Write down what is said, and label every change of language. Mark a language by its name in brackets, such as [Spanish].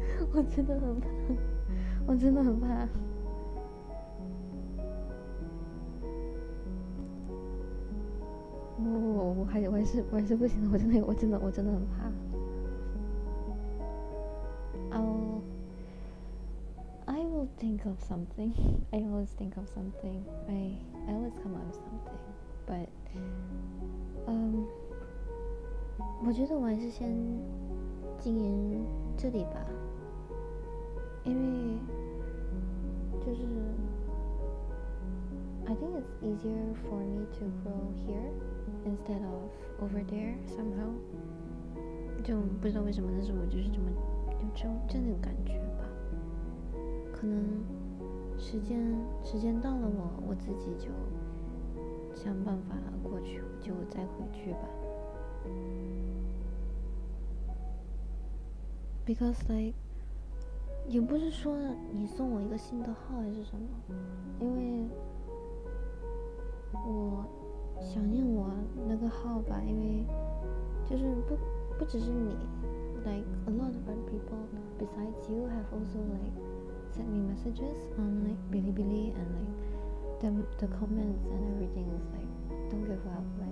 [Chinese] 我真的很怕，我真的很怕。我还是不行，我真的很怕。 [English] I will think of something. I always think of something. I always come up with something. But [Chinese] 我觉得我还是先经营这里吧，因为就是 [English] I think it's easier for me to grow here instead of over there somehow. [Chinese] 就不知道为什么，但是我就是这么有这种感觉吧。可能时间到了，我自己就想办法过去，就再回去吧。 [English] Because like [Chinese] 也不是说你送我一个新的号还是什么，因为我想念我那个号吧，因为就是不只是你 [English] like a lot of other people besides you have also like sent me messages on like Bilibili, and like the comments and everything is like don't give up,